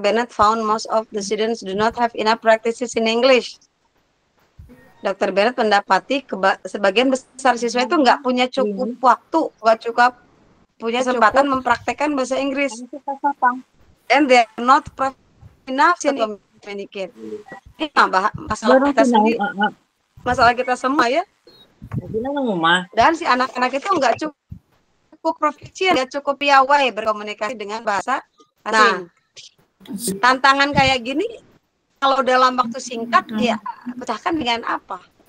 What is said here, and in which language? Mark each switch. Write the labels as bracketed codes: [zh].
[en] Bennett found most of the students do not have enough practices in English. Dr. [id] Bennett mendapati sebagian besar siswa itu nggak punya cukup waktu, nggak cukup punya kesempatan mempraktekkan bahasa Inggris. [en] And they are not enough to communicate. [id] Ini masalah kita sendiri, masalah kita semua ya. Dan si anak-anak itu nggak cukup proficient, nggak cukup piawai berkomunikasi dengan bahasa asing. Tantangan kayak gini kalau dalam waktu singkat ya pecahkan dengan apa?